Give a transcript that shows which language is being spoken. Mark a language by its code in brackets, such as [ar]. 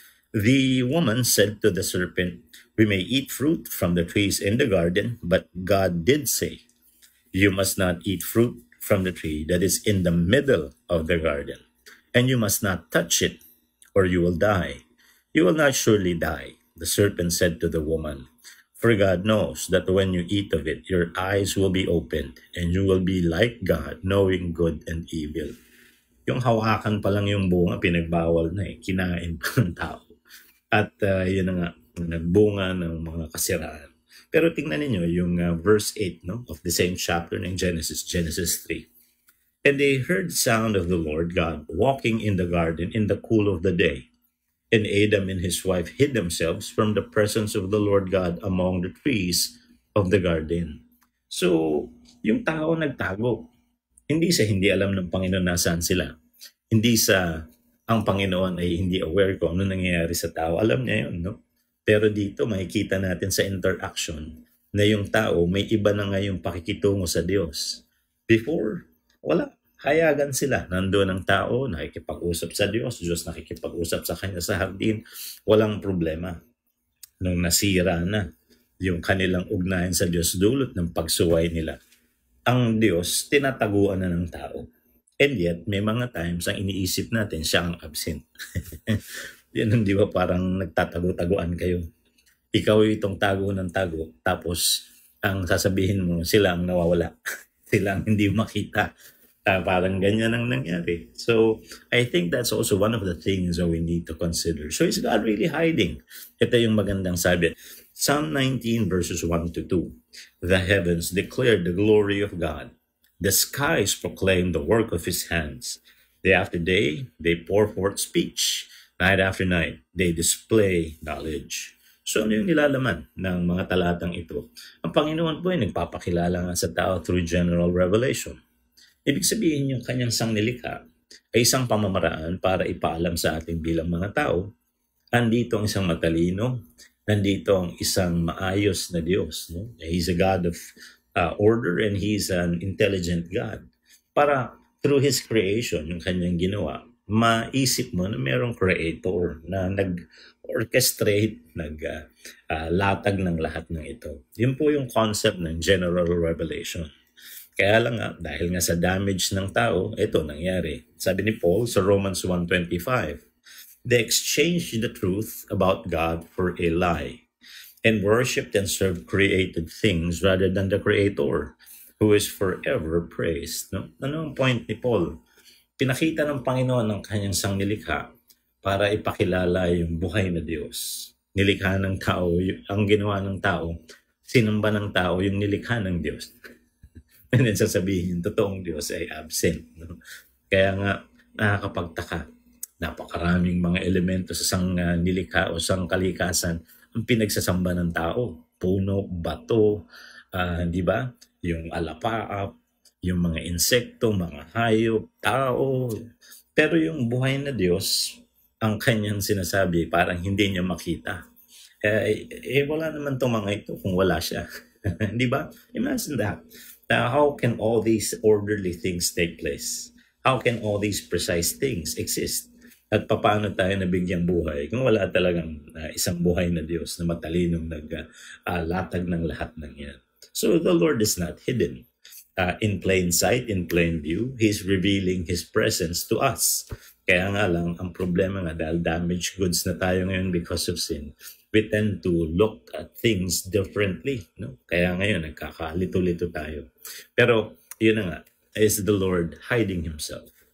[en] The woman said to the serpent, "We may eat fruit from the trees in the garden, but God did say, 'You must not eat fruit from the tree that is in the middle of the garden, and you must not touch it, or you will die.' You will not surely die." The serpent said to the woman, "For God knows that when you eat of it, your eyes will be opened, and you will be like God, knowing good and evil." [tl] Yung hawakan pa lang yung bunga, pinagbawal na kinain pa ng tao. At yun na nga, nagbunga ng mga kasiraan. Pero tingnan niyo yung verse 8 of the same chapter ng Genesis 3. [en] "And they heard the sound of the Lord God walking in the garden in the cool of the day. And Adam and his wife hid themselves from the presence of the Lord God among the trees of the garden." [tl] So, yung tao nagtago. Hindi sa hindi alam ng Panginoon nasaan sila. Hindi sa ang Panginoon ay hindi aware kung ano nangyayari sa tao. Alam niya yun, no? Pero dito makikita natin sa interaction na yung tao may iba na nga yung pakikitungo sa Diyos. Before, wala. Hayagan sila. Nandoon ang tao, nakikipag-usap sa Diyos. Diyos nakikipag-usap sa kanya sa hardin. Walang problema. Nung nasira na yung kanilang ugnayan sa Diyos dulot ng pagsuway nila, ang Diyos tinataguan na ng tao. And yet, may mga times ang iniisip natin siya ang absent. Yan, hindi ba parang nagtatago-taguan kayo? Ikaw itong tago ng tago, tapos ang sasabihin mo, sila ang nawawala. Sila ang hindi makita. Parang ganyan ang nangyari. [en] So, I think that's also one of the things that we need to consider. So, is God really hiding? [tl] Ito yung magandang sabi. Psalm 19 verses 1 to 2. [en] "The heavens declare the glory of God. The skies proclaim the work of His hands. Day after day, they pour forth speech. Night after night, they display knowledge." [tl] So ano yung nilalaman ng mga talatang ito? Ang Panginoon po ay nagpapakilala nga sa tao through general revelation. Ibig sabihin yung kanyang sangnilikha ay isang pamamaraan para ipaalam sa ating bilang mga tao. Andito ang isang matalino, nandito ang isang maayos na Diyos. No? [en] He's a God of order and He's an intelligent God. [tl] Para through His creation, yung kanyang ginawa, maisip mo na mayroong creator na nag-orchestrate, nag-latag ng lahat ng ito. Yun po yung concept ng general revelation. Kaya lang nga, dahil nga sa damage ng tao, ito nangyari. Sabi ni Paul sa Romans [en] 1:25, "They exchanged the truth about God for a lie, and worshipped and served created things rather than the Creator, who is forever praised." [tl] No? Ano ang point ni Paul? Pinakita ng Panginoon ng kanyang sangnilikha para ipakilala yung buhay na Diyos. Nilikha ng tao, ang ginawa ng tao, sinamba ng tao yung nilikha ng Diyos. And then sasabihin yung totoong Diyos ay absent. No? Kaya nga, nakakapagtaka. Napakaraming mga elemento sa isang nilikha o isang kalikasan ang pinagsasamba ng tao. Puno, bato, di ba? Yung alapaap, yung mga insekto, mga hayop, tao. Pero yung buhay na Diyos, ang kanyang sinasabi, parang hindi niya makita. Wala naman itong mga ito kung wala siya. Di ba? [en] Imagine that. How can all these orderly things take place? How can all these precise things exist? [tl] At paano tayo nabigyang buhay kung wala talagang isang buhay na Diyos na matalinong naglatag ng lahat ng yan. [en] So the Lord is not hidden. In plain sight, in plain view, He's revealing His presence to us. [tl] Kaya nga lang, ang problema nga dahil damaged goods na tayo ngayon [en] because of sin, we tend to look at things differently. [tl] No? Kaya ngayon, nagkakalito-lito tayo. Pero, yun na nga, [en] is the Lord hiding Himself?